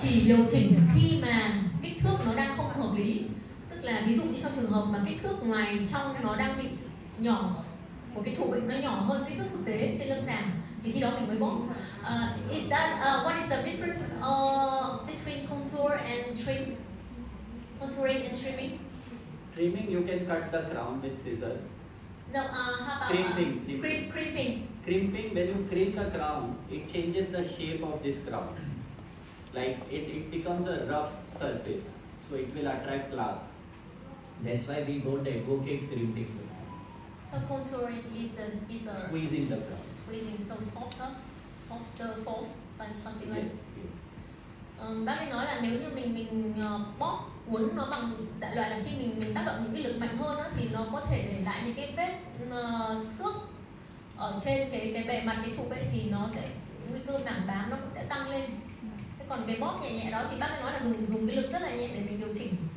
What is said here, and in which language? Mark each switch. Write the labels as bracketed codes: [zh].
[vi] Chỉ điều chỉnh khi mà kích thước nó đang không hợp lý, tức là ví dụ như trong trường hợp mà kích thước ngoài trong nó đang bị nhỏ, của cái trụ bệnh nó nhỏ hơn kích thước thực tế trên lâm sàng, thì khi đó mình mới bóp. [en] Is that what is the difference between contour and trim? Contouring and trimming? Trimming, you can cut the crown with scissors. No, how about Crimping. crimping? Crimping, when you crimp the crown, it changes the shape of this crown. Like it becomes a rough surface, so it will attract plaque. That's why we don't advocate crimping. So contouring is the Squeezing the crown. squeezing, so softer folds, something like. Yes, yes. [vi] Bác ấy nói là nếu như mình bóp uốn nó bằng đại loại là khi mình tác động những cái lực mạnh hơn đó, thì nó có thể để lại những cái vết xước ở trên cái bề mặt cái trụ ấy, thì nó sẽ nguy cơ mảng bám nó cũng sẽ tăng lên. Thế còn cái bóp nhẹ nhẹ đó thì bác ấy nói là dùng cái lực rất là nhẹ để mình điều chỉnh.